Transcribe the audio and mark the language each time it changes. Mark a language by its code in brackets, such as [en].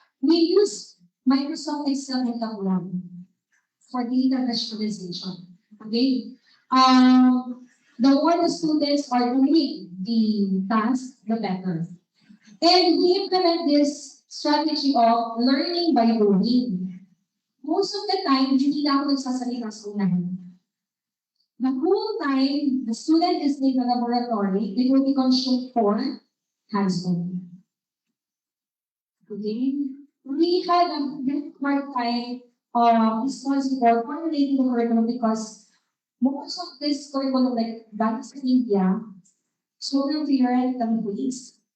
[en] We use Microsoft Excel and Tableau for data visualization. Okay? The more the students are doing the task, the better. And we implement this strategy of learning by doing. [tl] Most of the time, hindi na ako nagsasalita sa unahan. [en] The whole time the student is in the laboratory, it will be consumed for hands-on. Okay? We had a bit hard time responsible for formulating the curriculum because most of this curriculum, like that in India, so different than ways.